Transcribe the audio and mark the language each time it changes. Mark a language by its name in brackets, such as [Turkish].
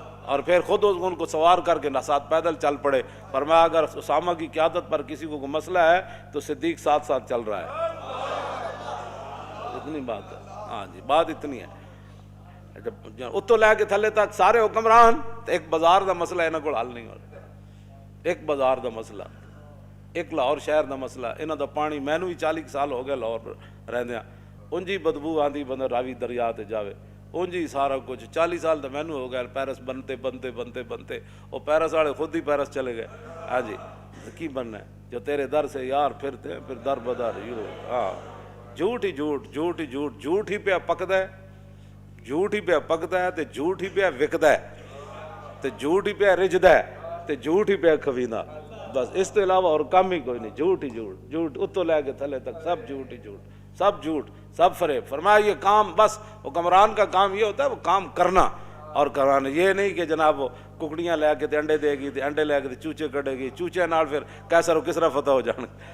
[Urdu] اور پھر خود ان کو سوار کر کے ساتھ پیدل چل پڑے. فرمایا اگر اسامہ کی قیادت پر کسی کو مسئلہ ہے تو صدیق ساتھ ساتھ چل رہا ہے. اتنی بات ہے. ہاں جی بات اتنی ہے. [Punjabi] اتو لے کے تھلے تک سارے حکمران، ایک بازار دا مسئلہ انہاں کول حل نہیں ہو رہا. ایک بازار دا مسئلہ، ایک لاہور شہر دا مسئلہ. انہاں دا پانی مینوں ہی 40 سال ہو گئے لاہور رہندیاں، انجی بدبو آندی بندہ راوی دریا تے جاوے، انجی سارا کچھ. 40 سال تو مینوں ہو گئے پیرس بنتے بنتے بنتے بنتے. [Urdu] وہ پیرس والے خود ہی پیرس چلے گئے. [Punjabi] ہاں جی کی بننا ہے [Urdu] جو تیرے در سے یار پھرتے ہیں پھر در بدر یوں. [Punjabi] ہاں جھوٹ ہی جھوٹ، جھوٹ ہی جھوٹ، جھوٹ ہی پہ پکدا ہے، جھوٹ ہی پہ پکدا ہے تے جھوٹ ہی پہ وکدا ہے تے جھوٹ ہی پہ رجدا ہے تے جھوٹ ہی پہ کھویندا. [Urdu] بس اس کے علاوہ اور کام ہی کوئی نہیں. جھوٹ ہی جھوٹ، [Punjabi] جھوٹ اتوں لے کے تھلے تک [Urdu] سب جھوٹ ہی جھوٹ، سب جھوٹ، سب فریب. فرمایا یہ کام بس حکمران کا کام یہ ہوتا ہے وہ کام کرنا اور کرانا. یہ نہیں کہ جناب [Punjabi] وہ ککڑیاں لے کے تے انڈے دے گی تے انڈے لے کے تے چوچے کڈے گی، چوچے نال پھر کیسر و کسرا فتح ہو جان.